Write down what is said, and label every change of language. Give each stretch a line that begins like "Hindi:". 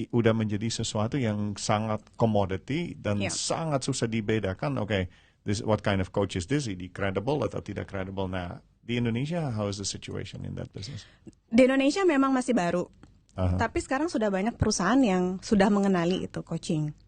Indonesian: Udah menjadi sesuatu yang sangat commodity dan sangat susah dibedakan.
English: What kind of coach is this?
Indonesian: Ini credible atau tidak credible? Nah, di Indonesia,
English: how is the situation in that business?
Indonesian: Di Indonesia memang masih baru. Tapi sekarang sudah banyak perusahaan yang sudah mengenali itu coaching.